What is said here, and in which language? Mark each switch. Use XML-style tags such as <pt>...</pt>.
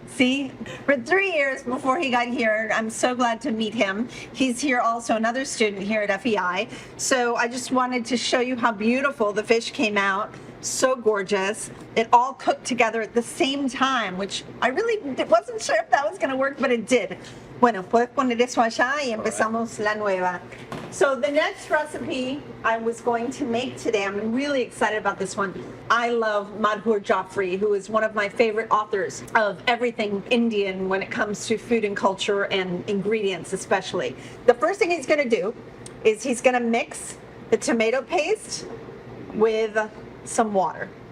<en>See, for 3 years before he got here. I'm so glad to meet him. He's here also, another student here at FEI. So I just wanted to show you how beautiful the fish came out. So gorgeous. It all cooked together at the same time, which I really wasn't sure if that was going to work, but it did.</en> <es>Bueno, puedes poner eso allá y empezamos la nueva.</es> <en>So the next recipe I was going to make today, I'm really excited about this one. I love Madhur Jaffrey, who is one of my favorite authors of everything Indian when it comes to food and culture and ingredients especially. The first thing he's going to do is he's going to mix the tomato paste with some water.</en>